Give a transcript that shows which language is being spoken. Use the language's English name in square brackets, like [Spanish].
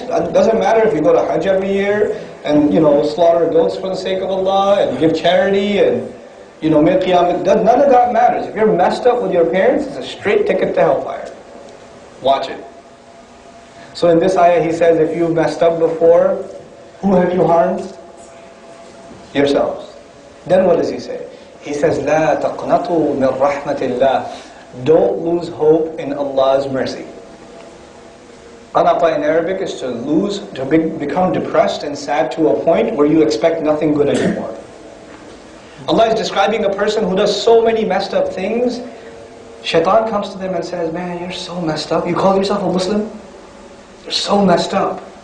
[English] It doesn't matter if you go to Hajj every year and slaughter goats for the sake of Allah and give charity and make qiyam. None of that matters. If you're messed up with your parents, it's a straight ticket to hellfire. Watch it. So in this ayah he says, if you've messed up before, who have you harmed? Yourselves. Then what does he say? He says, [Arabic] لا تقنطوا من رحمة الله. [English] Don't lose hope in Allah's mercy. Qanata in Arabic is to become depressed and sad to a point where you expect nothing good anymore. Allah is describing a person who does so many messed up things. Shaitan comes to them and says, man, you're so messed up. You call yourself a Muslim? You're so messed up.